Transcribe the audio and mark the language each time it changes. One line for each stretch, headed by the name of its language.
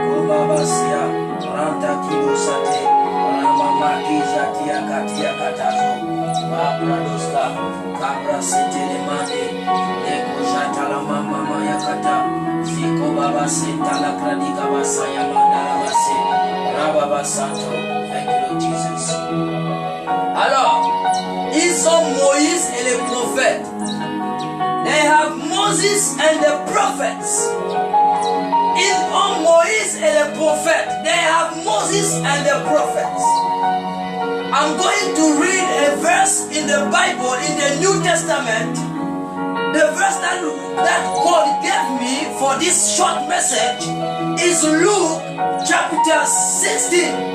English: Babasia, Ranta Kidosate, Ramama Kizatia Katia Katazo, Babradoska, Cabra Setelemande, Eko Jatala Mama Yakata, Ziko Babasita la Kranika Basaya Mandalabase, Rababa Santo. Thank you, Lord Jesus.
French: Alors, ils sont Moïse et les prophètes.
English: They have Moses and the prophets.
French: Ils ont Moïse et les prophètes.
English: They have Moses and the prophets. I'm going to read a verse in the Bible, in the New Testament. The verse that God gave me for this short message is Luke chapter 16.